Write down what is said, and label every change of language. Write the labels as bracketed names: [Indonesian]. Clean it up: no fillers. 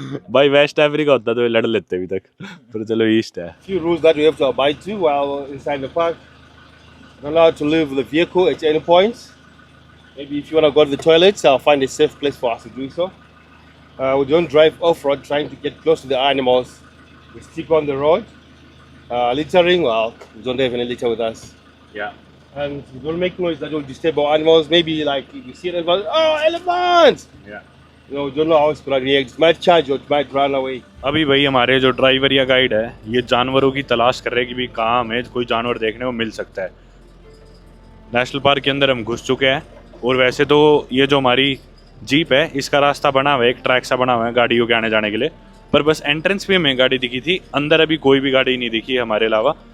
[Hindi] भाई waste Africa होता तो ये लड़ लेते अभी तक, पर चलो ईस्ट है। [English] Few rules that we have to abide to while inside the park. Not allowed to leave the vehicle at any points. Maybe if you want to go to the toilets, I'll find a safe place for us to do so. We don't drive off-road trying to get close to the animals. We stick on the road. Littering, well, we don't have any litter with us. Yeah. And we don't make noise that will disturb our animals. Maybe like if you see an elephant, oh, elephants! Yeah. You know, we don't know how it's going to react. It might charge or it might run away. [Hindi] अभी भाई हमारे जो driver या guide है, ये जानवरों की तलाश कर रहे हैं कि भाई कहाँ हमें कोई जानवर देखने को मिल सकता है। नेशनल पार्क के अंदर हम घुस चुके हैं, और वैसे तो ये जो हमारी जीप है इसका रास्ता बना हुआ है, एक ट्रैक सा बना हुआ है गाड़ियों के आने जाने के लिए, पर बस एंट्रेंस पे हमें गाड़ी दिखी थी, अंदर अभी कोई भी गाड़ी नहीं दिखी हमारे अलावा।